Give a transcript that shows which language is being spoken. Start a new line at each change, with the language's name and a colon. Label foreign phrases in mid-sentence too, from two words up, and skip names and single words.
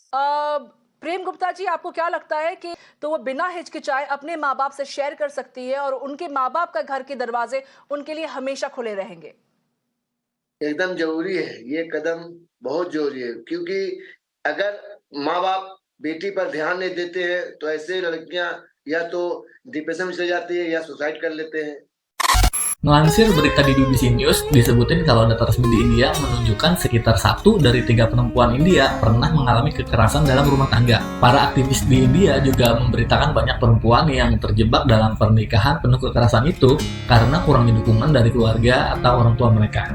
Hindi: प्रेम गुप्ता जी, आपको क्या लगता है कि तो वो बिना हिचकिचाए अपने माँ बाप से शेयर कर सकती है और उनके माँ बाप का घर के दरवाजे उनके लिए हमेशा खुले रहेंगे? एकदम जरूरी है, ये कदम बहुत जरूरी है, क्योंकि अगर माँ बाप बेटी पर ध्यान नहीं देते हैं तो ऐसे लड़कियां या तो डिप्रेशन में चली जाती है या सुसाइड कर लेते हैं।
Indonesian: Melansir berita di BBC News, disebutin kalau data resmi di India menunjukkan sekitar 1 dari 3 perempuan India pernah mengalami kekerasan dalam rumah tangga. Para aktivis di India juga memberitakan banyak perempuan yang terjebak dalam pernikahan penuh kekerasan itu karena kurangnya dukungan dari keluarga atau orang tua mereka.